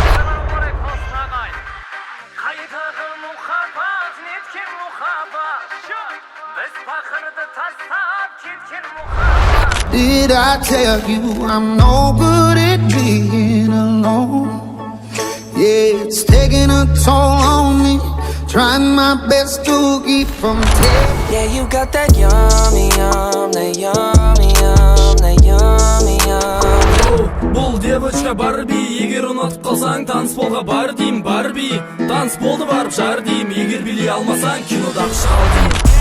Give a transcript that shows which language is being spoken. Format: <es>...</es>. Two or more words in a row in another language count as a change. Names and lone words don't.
<en>Did I tell you I'm no good at being alone? Yeah, it's taking a toll on me, trying my best to keep from taking. Yeah, you got that yummy, that yummy, that yummy,</en> <kk>Бұл девочка Барби, егер ұнатып қалсаң танцполға бар дейм, Барби танцполды барып жар дейм, егер билей алмасаң кинодағы шал дейм.</kk>